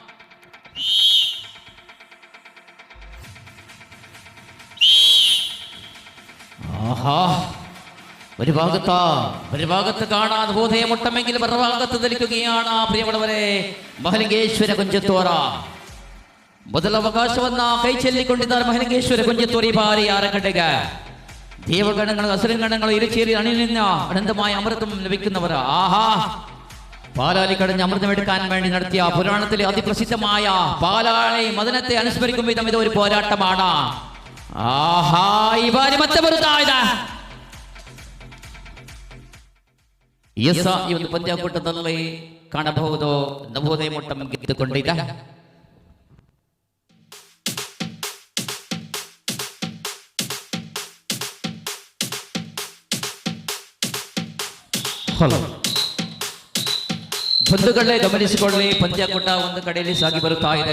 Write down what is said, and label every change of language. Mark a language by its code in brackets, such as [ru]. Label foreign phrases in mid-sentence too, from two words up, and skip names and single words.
[ml] ഒരു ഭാഗത്ത് കാണാൻ നവോദയ മുട്ടമെങ്കിൽ മറുഭാഗത്ത് നിൽക്കുകയാണ് പ്രിയമുള്ളവരെ മഹാലിംഗേശ്വര കുഞ്ചത്തോറ. [kn] ಮೊದಲ ಅವಕಾಶವನ್ನ ಕೈ ಚೆಲ್ಲಿಕೊಂಡಿದ್ದಾರೆ ಮಹಾಲಿಂಗೇಶ್ವರ ಕುಂಜತೋರಿ ಬಾರಿ ಆರಗಡ್ಡೆಗೆ. ದೇವಗಣಗಳು ಹಸಿರುಗಣಗಳು ಇರುಚೇರಿ ಅಣಿನಿಂದ [ml] അനന്തമായ അമൃതം ലഭിക്കുന്നവർ. ആഹാ, പാലാലി കടഞ്ഞ് അമൃതമെടുക്കാൻ വേണ്ടി നടത്തിയ പുരാണത്തിലെ അതിപ്രസിദ്ധമായ പാലാളി മദനത്തെ അനുസ്മരിക്കും വിധം ഇത് ഒരു പോരാട്ടമാണ്. [kn] ആഹാ, ಈ ಬಾರಿ ಮತ್ತೆ ಬರುತ್ತಾ ಇದೆ. ಈ ಒಂದು ಪಂದ್ಯಾಕೂಟದಲ್ಲಿ ಕಾಣಬಹುದು ನವೋದಯ ಮೊಟ್ಟ ಗೆದ್ದುಕೊಂಡಿದೆ. ಬಂಧುಗಳೇ ಗಮನಿಸಿಕೊಳ್ಳಿ, ಪಂದ್ಯಾಕೂಟ ಒಂದು ಕಡೆಯಲ್ಲಿ ಸಾಗಿ ಬರುತ್ತಾ ಇದೆ.